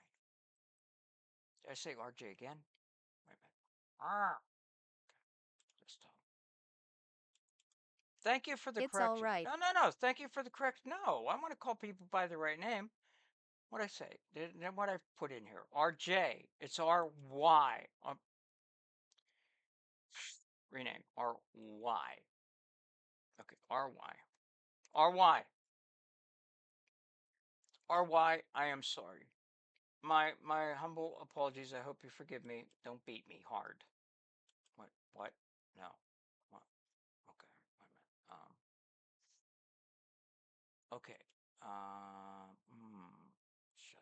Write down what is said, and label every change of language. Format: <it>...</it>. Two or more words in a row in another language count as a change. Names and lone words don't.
<en>Did I say RJ again? Wait a minute. Ah. Okay. Just thank you for the It's correction. all right. No. Thank you for the correction. No, I want to call people by the right name. What I say? Then what I put in here? RJ. It's RY. Rename RY. Okay, RY. RY. RY. I am sorry. My humble apologies. I hope you forgive me. Don't beat me hard. What? What? No. What? Okay. Wait a minute. Okay. Shut.</en>